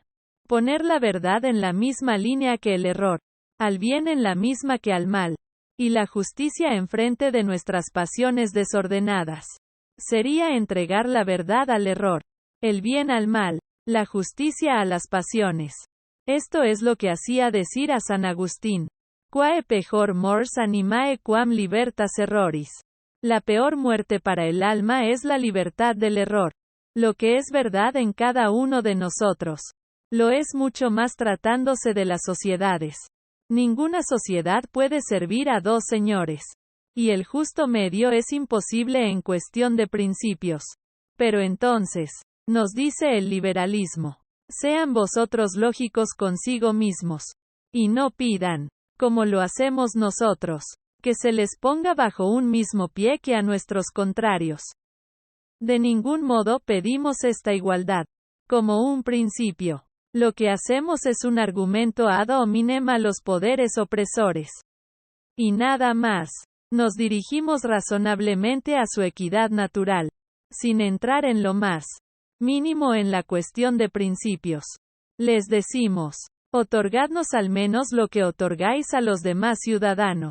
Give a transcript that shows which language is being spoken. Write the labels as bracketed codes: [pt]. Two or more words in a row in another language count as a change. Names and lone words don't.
[es] Poner la verdad en la misma línea que el error, al bien en la misma que al mal, y la justicia enfrente de nuestras pasiones desordenadas. Sería entregar la verdad al error, el bien al mal, la justicia a las pasiones. Esto es lo que hacía decir a San Agustín: [la] Quae pejor mors animae quam libertas erroris. [es] La peor muerte para el alma es la libertad del error. Lo que es verdad en cada uno de nosotros, lo es mucho más tratándose de las sociedades. Ninguna sociedad puede servir a dos señores. Y el justo medio es imposible en cuestión de principios. Pero entonces, nos dice el liberalismo, sean vosotros lógicos consigo mismos. Y no pidan, como lo hacemos nosotros, que se les ponga bajo un mismo pie que a nuestros contrarios. De ningún modo pedimos esta igualdad, como un principio. Lo que hacemos es un argumento [la] ad hominem [es] a los poderes opresores. Y nada más. Nos dirigimos razonablemente a su equidad natural, sin entrar en lo más mínimo en la cuestión de principios. Les decimos, otorgadnos al menos lo que otorgáis a los demás ciudadanos.